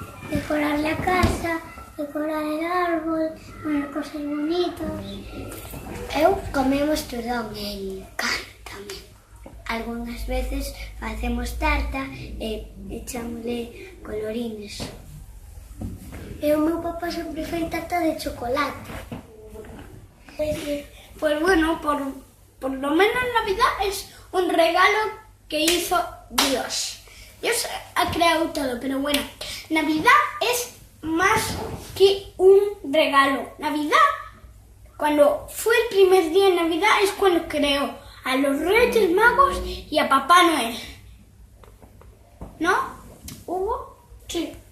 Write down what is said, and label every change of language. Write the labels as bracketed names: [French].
[Spanish] Decorar la casa, decorar el árbol, poner cosas bonitas. Comemos turrón, me encanta. Algunas veces hacemos tarta [Galician] e echámosle colorines. O meu papá sempre fai tarta de chocolate. [Spanish] Pues bueno, por lo menos Navidad es un regalo que hizo Dios. Dios ha creado todo, pero bueno, Navidad es más que un regalo. Navidad, cuando fue el primer día de Navidad, es cuando creó a los Reyes Magos y a Papá Noel. ¿No? ¿Hugo? Sí.